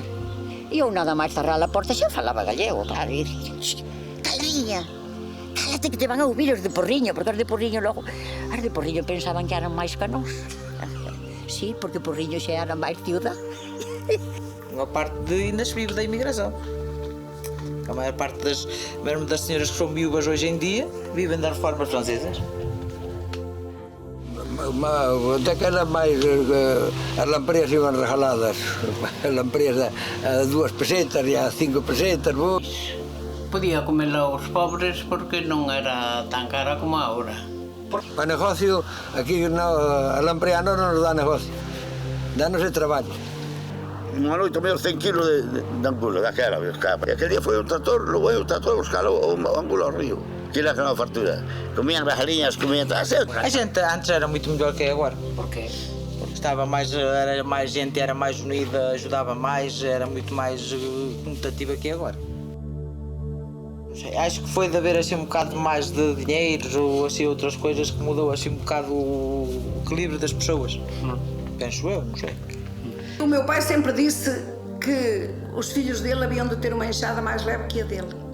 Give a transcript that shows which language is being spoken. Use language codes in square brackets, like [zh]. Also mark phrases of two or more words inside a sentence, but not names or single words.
[gl] E eu nada máis cerrar a porta xa falaba gallego, claro. E dicía, caliña, cálate que te van a ouvir os de Porriño, porque os de Porriño pensaban que eran máis que nós. Sí, porque Porriño xa era máis ciudad. [pt] Unha parte ainda se vive da imigração. A maior parte mesmo das senhoras que são viúvas hoje em dia vivem das reformas francesas. [gl] Até que era máis as lampreias iban regaladas. As lampreias a 2 pesetas e a 5 pesetas. Podía comela os pobres porque non era tan cara como agora. Para negocio, aquí a lamprea non nos dá negocio. Danos de traballo. Unha noite menos 100 kilos de angulo, daquela, e aquel día foi un tractor, logo o tractor a buscar o angulo ao río. Que era que non fartura. Comían rajalinhas, comían... A xente antes era moito mellor que agora. Por qué? Porque era máis gente, era máis unida, ajudava máis, [pt] era muito mais conotativa que agora. Acho que foi de haver assim um bocado mais de dinheiros ou assim outras coisas que mudou assim um bocado o equilíbrio das pessoas. Penso eu, não sei. O meu pai sempre disse que os filhos dele haviam de ter uma enxada mais leve que a dele.